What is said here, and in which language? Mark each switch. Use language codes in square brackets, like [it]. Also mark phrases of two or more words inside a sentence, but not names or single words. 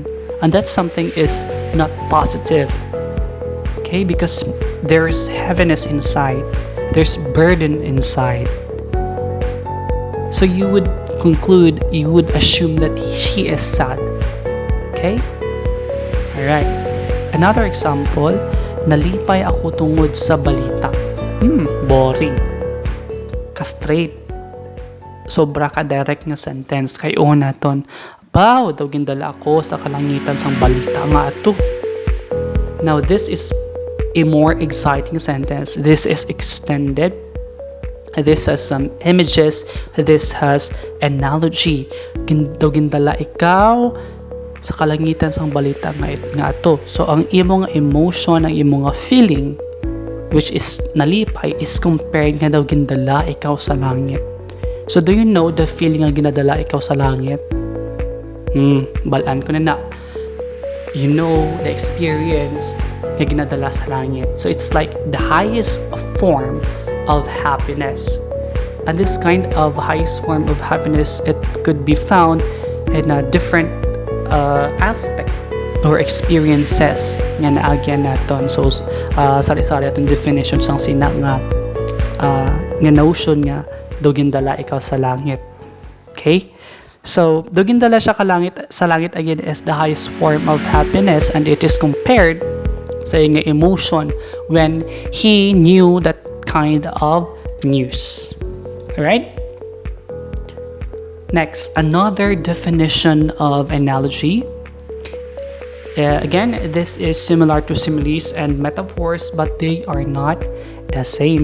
[en] And that something is not positive. Okay, because there's heaviness inside, there's burden inside. So you would conclude, you would assume that she is sad. Okay? Alright. Another example, [hil] nalipay ako tungod sa balita. [en] Boring. Ka-straight. [hil] Sobra ka direct nga sentence. Kay una ton, baw, daw gindala ako sa kalangitan sang balita nga ato. [en] Now, this is a more exciting sentence. This is extended. This has some images. This has analogy. [hil] Daw gindala ikaw sa kalangitan sang balita nga ato. So, ang imo nga emotion, ang imo nga feeling, [en] which is [hil] nalipay, [en] is compared [hil] nga daw gindala ikaw sa langit. [en] So, do you know the feeling [hil] nga ginadala ikaw sa langit? Balaan ko na. [en] You know the experience [hil] na ginadala sa langit. [en] So it's like the highest form of happiness. And this kind of highest form of happiness, it could be found in a different aspect or experiences [hil] nga naagyan naton. So sari-sari atong definition sang sina nga notion nga dugindala ikaw sa langit. [en] Okay? So, [hil] dugindala siya sa langit [en] again is the highest form of happiness, and it is compared [hil] sa iyang [en] emotion when he knew that kind of news. Alright? Next, another definition of analogy. Again, this is similar to similes and metaphors, but they are not the same.